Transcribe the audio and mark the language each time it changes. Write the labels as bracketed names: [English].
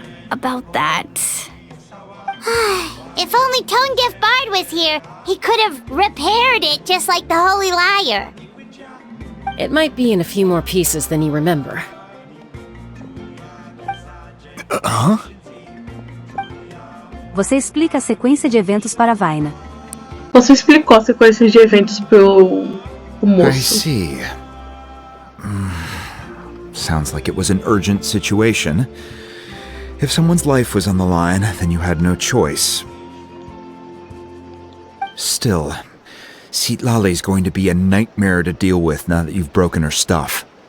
[English] About that... If only Tonegif Bard was here, he could have repaired it just like the Holy Liar. It might be in a few more pieces than you remember. [Portuguese] Você explica a sequência de eventos para Waina. Você explicou a sequência de eventos pro moço. [English] I see. Sounds like it was an urgent situation. If someone's life was on the line, then you had no choice. Still, Citlali's going to be a nightmare to deal with now that you've broken her stuff.